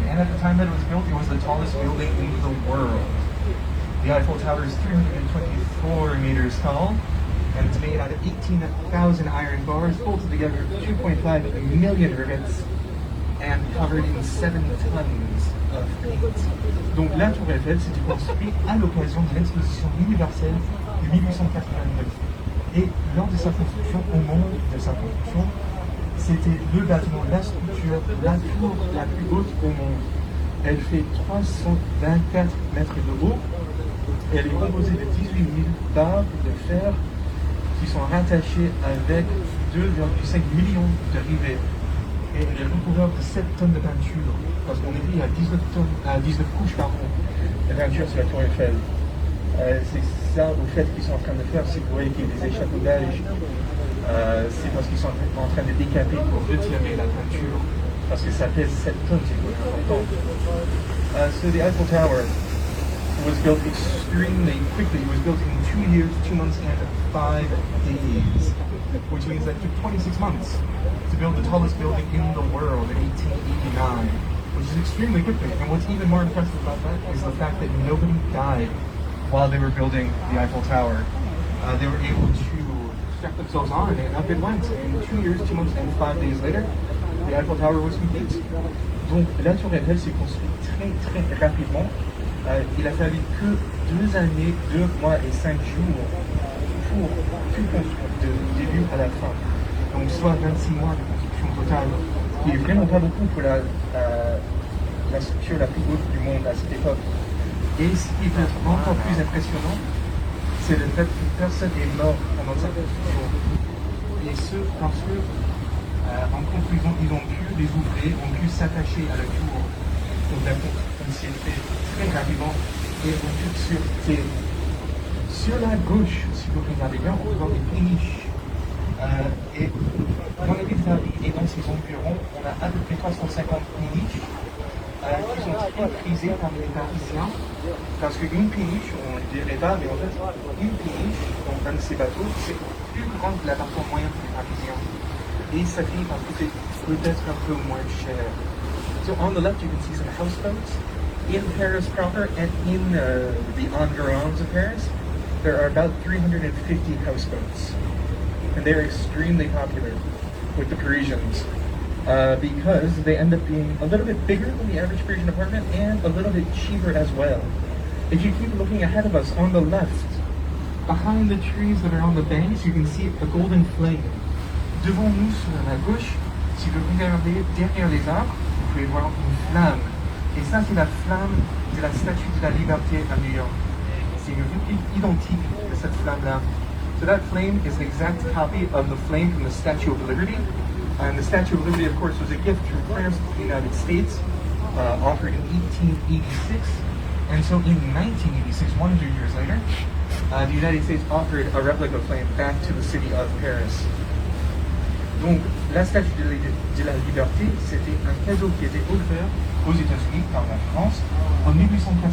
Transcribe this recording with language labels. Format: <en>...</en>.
<en>And at the time that it was built, it was the tallest building in the world. The Eiffel Tower is 324 meters tall, and it's made out of 18,000 iron bars, bolted together 2.5 million rivets, and covered in 7 tons of paint.</en> <fr>Donc la Tour Eiffel s'était construite à l'occasion de l'exposition universelle de 1889. Et lors de sa construction, au moment de sa construction, c'était le bâtiment, la structure, la tour la plus haute au monde. Elle fait 324 mètres de haut. Et elle est composée de 18 000 barres de fer qui sont rattachées avec 2,5 millions de rivets. Et elle est recouverte de 7 tonnes de peinture, parce qu'on est dit à 19 couches par an de peinture sur la Tour Eiffel. C'est ça, au fait, qu'ils sont en train de faire, si vous voyez qu'il y a des échafaudages, c'est parce qu'ils sont en train de décaper pour retirer la peinture, parce que ça pèse 7 tonnes, c'est important.</fr> <en>So the Eiffel Tower was built extremely quickly. It was built in 2 years, 2 months, and 5 days, which means that it took 26 months to build the tallest building in the world in 1889, which is extremely quickly. And what's even more impressive about that is the fact that nobody died while they were building the Eiffel Tower. They were able to strap themselves on, and up it went. In 2 years, 2 months, and 5 days later, the Eiffel Tower was complete.</en> <fr>Donc la Tour Eiffel s'est construite très rapidement. Il a fallu que 2 années, 2 mois et 5 jours pour tout construire, de début à la fin. Donc soit 26 mois de construction totale, qui est vraiment pas beaucoup pour la structure la plus haute du monde à cette époque. Et ce qui est peut-être encore plus impressionnant, c'est le fait que personne n'est mort pendant cette construction. Et ce, parce que, en conclusion, ils ont pu, les ouvriers ont pu s'attacher à la tour. Donc la construction s'est fait très rapidement et en toute sûreté. Sur la gauche, si vous regardez bien, on peut voir des péniches. Et dans la ville de Paris et dans ses environs, on a à peu près 350 péniches qui sont très prisées par les Parisiens. Parce qu'une péniche, on ne dirait pas, mais en fait, une péniche, donc un de ces bateaux, c'est plus grand que l'appartement moyen pour les Parisiens. Et ça finit par coûter peut-être un peu moins cher.</fr> <en>So on the left you can see some houseboats. In Paris proper and in the environs of Paris, there are about 350 houseboats. And they're extremely popular with the Parisians because they end up being a little bit bigger than the average Parisian apartment and a little bit cheaper as well. If you keep looking ahead of us on the left, behind the trees that are on the banks, you can see a golden flame.</en> <fr>Devant nous, sur la gauche, si vous regardez derrière les arbres, vous pouvez voir une flamme. Et ça, c'est la flamme de la Statue de la Liberté à New York. C'est une réplique identique de cette flamme-là.</fr> <en>So that flame is the exact copy of the flame from the Statue of Liberty. And the Statue of Liberty, of course, was a gift from France to the United States, offered in 1886. And so in 1986, 100 years later, the United States offered a replica flame back to the city of Paris.</en> <fr>Donc, la Statue de la Liberté, c'était un cadeau qui était offert aux États-Unis par la France en 1886.</fr>